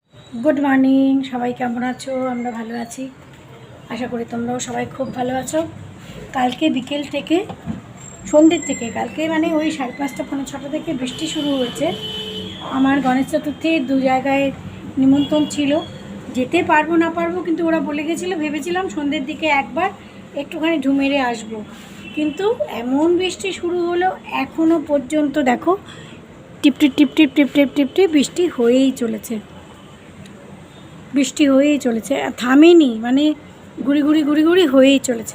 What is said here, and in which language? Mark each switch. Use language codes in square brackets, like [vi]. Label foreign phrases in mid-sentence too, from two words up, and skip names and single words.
[en] good morning [bn] সবাই কেমন আছো? আমরা ভালো আছি, আশা করি তোমরাও সবাই খুব ভালো আছো। কালকে বিকেল থেকে সন্ধ্যের থেকে কালকে মানে ওই 5:30 পৌনে 6টা থেকে বৃষ্টি শুরু হয়েছে। আমার গণেশ চতুর্থীর দু জায়গায় নিমন্ত্রণ ছিল, যেতে পারব না পারব কিন্তু ওরা বলে গেছিল, ভেবেছিলাম সন্ধ্যের দিকে একবার একটুখানি ঢু মেরে আসব, কিন্তু এমন বৃষ্টি শুরু হল এখনও পর্যন্ত দেখো টিপটিপ টিপটিপ টিপটিপ টিপটিপ বৃষ্টি হয়েই চলেছে। বৃষ্টি হয়েই চলেছে, থামেনি, মানে গুড়ি গুড়ি গুড়ি গুড়ি হয়েই চলেছে।